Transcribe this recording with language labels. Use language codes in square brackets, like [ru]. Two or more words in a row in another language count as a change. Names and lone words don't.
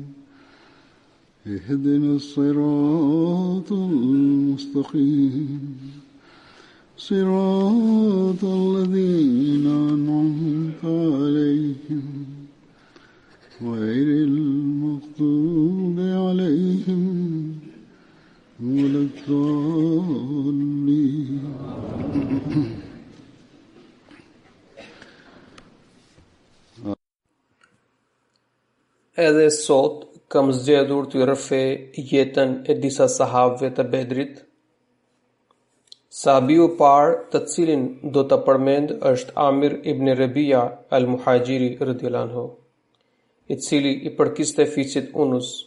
[ar] اهدنا الصراط المستقيم صراط الذين أنعمت عليهم غير المغضوب عليهم ولا الضالين. [sq] Edhe sot kam zgjedhur të rrëfej jetën e disa sahabëve të Bedrit. Sahabiu i parë të cilin do ta përmend është Amir ibn Rabia al-Muhajiri [ar] رضي الله عنه, [sq] i cili i përkiste fiqit Unus.